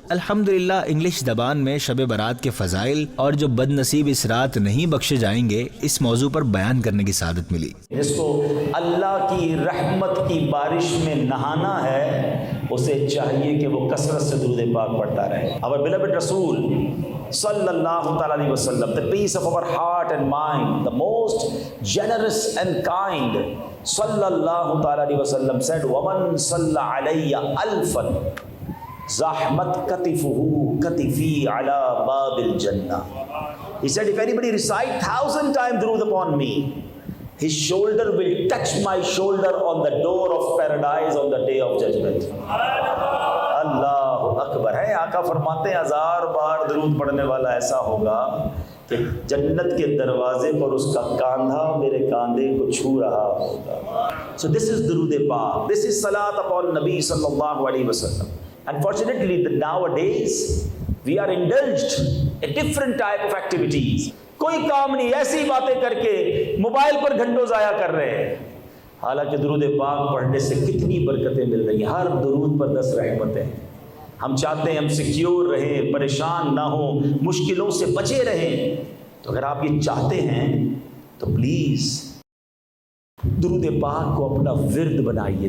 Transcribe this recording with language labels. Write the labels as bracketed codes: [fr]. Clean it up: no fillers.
[hi] अल्हम्दुलिल्लाह इंग्लिश ज़बान में शब बारात के फ़ज़ाइल और जो बदनसीब इस रात नहीं बख्शे जाएंगे, इस मौजू पर बयान करने की सादत मिली। जिसको अल्लाह की रहमत की बारिश में नहाना है उसे चाहिए कि वो कसरत से दुरूद पाक पढ़ता रहे। [en] Our beloved Rasul sallallahu ta'ala alaihi wasallam, the peace of our heart and mind, the most generous and kind, sallallahu ta'ala alaihi wasallam said, [ar] وَمَنْ صَلَّ عَلَيَّ أَلْفًا زَحْمَتْ كَتِفُهُ كَتِفِي عَلَى بَابِ الْجَنَّةِ. [en] He said, if anybody recite 1,000 times durood upon me, his shoulder will touch my shoulder on the door of paradise on the day of judgment. [hi] अल्लाह अकबर है। आका फरमाते हैं 1000 बार दरूद पढ़ने वाला ऐसा होगा कि जन्नत के दरवाजे पर उसका कांधा मेरे कांधे को छू रहा होगा। [en] So this is दुरूद पाक, this is salat upon Nabi sallallahu alaihi wasallam. Unfortunately nowadays we are indulged in different type of activities. [hi] कोई काम नहीं, ऐसी बातें करके मोबाइल पर घंटों ज़ाया कर रहे हैं। हालांकि दुरूद पाक पढ़ने से कितनी बरकतें मिल रही हैं। हर दुरूद पर 10 रहमतें हैं। हम चाहते हैं हम सिक्योर रहें, परेशान ना हो, मुश्किलों से बचे रहें। तो अगर आप ये चाहते हैं तो प्लीज़ दुरूद पाक को अपना विर्द बनाइए।